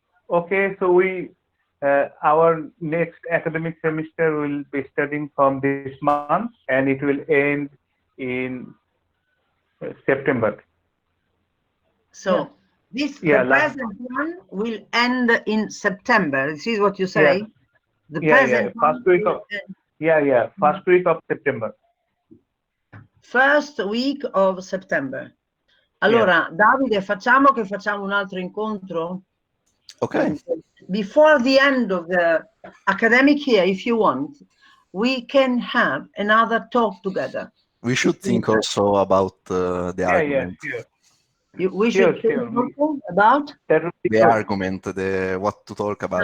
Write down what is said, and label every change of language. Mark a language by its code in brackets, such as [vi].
[en] Okay, so our next academic semester will be starting from this month and it will end in September. So the present one will end in September. This is what you say. Yeah. The present first week of first week of September. First week of September. [it] Allora, Davide, facciamo un altro incontro. [en] Okay. Before the end of the academic year, if you want, we can have another talk together. We should think also about the argument. We should think about the argument, what to talk about.